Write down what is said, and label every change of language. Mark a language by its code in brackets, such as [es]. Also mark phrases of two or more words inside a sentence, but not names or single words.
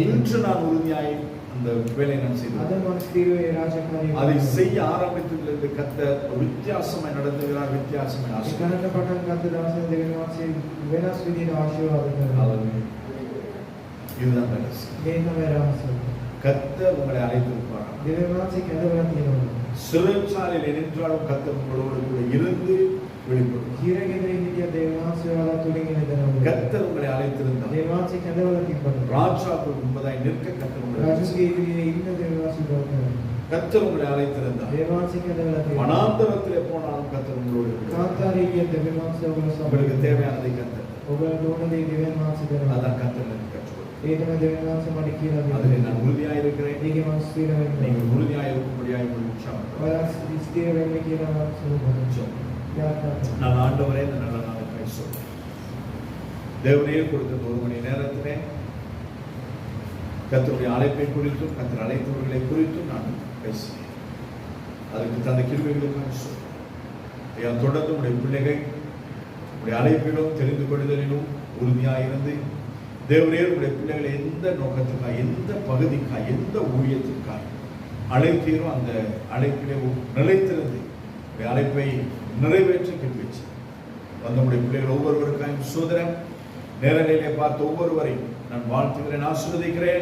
[ta] இன்று நான் உறுதியாய் அந்த வேலையை நான் செய்தேன். [si] අද මම ස්ථිරව ඒ රාජකාරිය [ta] அதை செய்ய ஆரம்பித்ததிலிருந்து கர்த்தர் ஒரு வித்தியாசமாய் நடந்துகிறார், வித்தியாசமாய் [si] ඒ [ta] ஆசீர்வதிக்கிறார். [si] කරන්න පටන් ගත්ත දවසේ දෙවියන් වහන්සේ වෙනස් විදිහට ආශිර්වාද කරනවා. [ta] Hallelujah. இதுதான் ரகசியம். [si] මේ තමයි රහස. [ta] கர்த்தர் உங்களை அழைத்திருப்பார். [si] දෙවියන් වහන්සේ කැඳවලා තියෙනවා. [ta] சிறைச்சாலையில் நின்றாலும் கர்த்தர் உங்களோடு கூட இருந்து வெளிப்படுவார். [si] හිරගෙදර හිටිය දෙවියන් වහන්සේ ඔයාලා තුලින් එනවා. [ta] கர்த்தர் உங்களை அழைத்திருந்தார். [si] දෙවියන් වහන්සේ කැඳවලා තිබ්බා. [ta] ராஜாவுக்கு முன்பதாய் நிற்க கர்த்தர் உங்களை [si] රාජකීය ඉදිරියේ ඉන්න දෙවියන් වහන්සේ උදව් [ta] கர்த்தர் உங்களை அழைத்திருந்தார். [si] දෙවියන් වහන්සේ කැඳවලා තියෙනවා. [ta] வனாந்தரத்திலே போனாலும் கர்த்தர் உங்களோடு இருக்கிறார். [si] කාන්තාරයේ ගිය දෙවියන් වහන්සේ ඔබට [ta] உங்களுக்கு தேவையானதை கர்த்தர் [si] ඔබට ඕන දේ දෙවියන් වහන්සේ කරනවා. [ta] அதான் கர்த்தர் எனக்கு கற்றுக் கொடுத்தார். [si] ඒ තමයි දෙවියන් වහන්සේ මට කියලා [ta] அதிலே [si] දෙන්නේ. [ta] நான் உறுதியாய் இருக்கிறேன். [si] ඒකේ මම ස්ථිර වෙන්න. [ta] நீங்கள் உறுதியாய் இருக்கும்படியாய் உங்களுக்கு உற்சாகம் [si] ඔයාලා ස්ථිර වෙන්න කියලා මම සුබ [ta] நான் ஆண்டவரே இந்த நல்ல நாளுக்காய் சொல்றேன். தேவனே கொடுத்த ஒரு மணி நேரத்திலே கர்த்தருடைய அழைப்பை குறித்தும் கர்த்தர் அழைத்தவர்களை குறித்தும் நான் பேசினேன். அதுக்கு தந்த கிருபைகளுக்காக சொல்றேன். ஐயா, தொடர்ந்து உடைய பிள்ளைகள் உடைய அழைப்பிலும் தெரிந்து கொள்ளுதலிலும் உறுதியாயிருந்து தேவனே உடைய பிள்ளைகளை எந்த நோக்கத்துக்காக, எந்த பகுதிக்காக, எந்த ஊழியத்திற்காக அழைத்தீரோ அந்த அழைப்பிலே நிலைத்திருந்து உடைய அழைப்பை நிறைவேற்றி கிழிச்சு நம்முடைய பிள்ளைகள் ஒவ்வொருவருக்காயும் சோதரன் நேரடியிலே பார்த்த ஒவ்வொருவரையும் நான் வாழ்த்துகிறேன், ஆசீர்வதிக்கிறேன்.